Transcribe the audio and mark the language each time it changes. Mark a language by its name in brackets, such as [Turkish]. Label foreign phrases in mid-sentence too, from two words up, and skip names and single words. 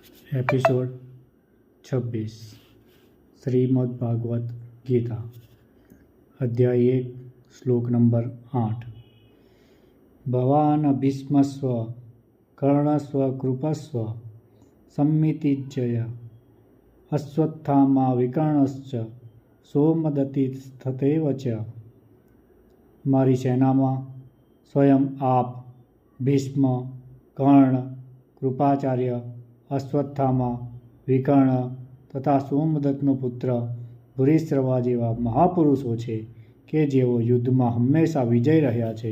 [Hindi] एपिसोड 26 श्रीमद् भागवत गीता अध्याय 1 श्लोक नंबर 8 [Sanskrit] भवान् भीष्मस्व कर्णस्व कृपस्व सम्मितिज्जय अश्वत्थामा विकर्णश्च सोमदत्तिस्तथैव [Gujarati] च મારી સેનામાં સ્વયં આપ ભીષ્મ કર્ણ કૃપાચાર્ય અશ્વત્થામા વિકર્ણ તથા સોમદત્તનો પુત્ર ભૂરિશ્રવા જેવા મહાપુરુષો છે કે જેઓ યુદ્ધમાં હંમેશા વિજય રહ્યા છે.